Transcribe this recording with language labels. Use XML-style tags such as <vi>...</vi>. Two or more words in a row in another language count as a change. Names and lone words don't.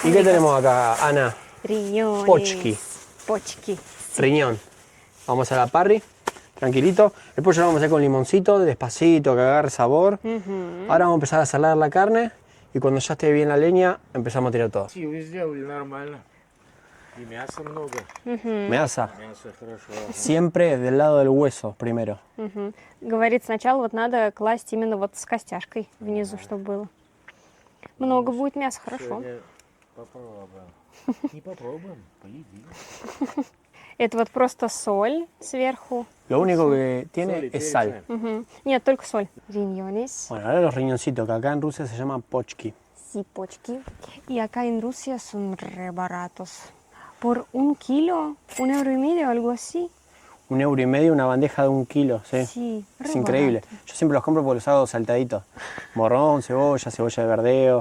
<es>¿Y qué tenemos acá, Ana? Riñones. Pochki. Pochki. Riñón. Vamos a la parry, tranquilito. El pollo lo vamos a hacer con limoncito, despacito, que agarre sabor. Ahora vamos a empezar a salar la carne y cuando ya esté bien la leña, empezamos a tirar todo. Sí,</es> <ru>вы сделали нормально. И мяса много. Measa. Мясо хорошо.</ru> <es>Siempre del lado del hueso primero.</es> <ru>Говорит, сначала вот надо класть именно вот с костяшкой внизу, чтобы было. Много будет мяса, хорошо. Сегодня попробуем. Не попробуем, поедим. Это вот просто соль сверху.</ru> <es>Lo único que tiene</es> <ru>Соль и</ru> <es>es sal.</es> <ru>перец. Нет, только соль.</ru> <es>Riñones, Bueno, ahora los riñoncitos, que acá en Rusia se llaman pochki. sí, почки. Y acá en Rusia son re baratos. Por 1 kilo, 1,5 €, algo así. 1,5 € una bandeja de 1 kilo, sí. Sí, Es re increíble. barato. Yo siempre los compro porque los hago saltaditos. Morrón, cebolla de verdeo.</es>